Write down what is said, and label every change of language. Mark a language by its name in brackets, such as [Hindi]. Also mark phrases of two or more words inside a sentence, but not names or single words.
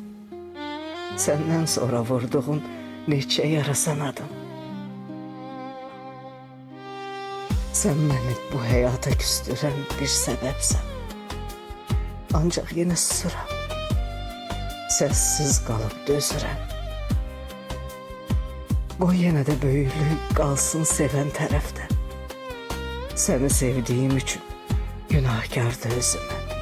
[Turkish] Senden sonra vurduğun neçə yara sanadım. Sen beni bu hayata küstüren bir sebepsen. Ancak yine susuram, sessiz kalıp dözürəm. [Azerbaijani] Qoy yenə də böyüklük qalsın sevən tərəfdə. [Turkish] Seni sevdiğim için günahkardı özümə.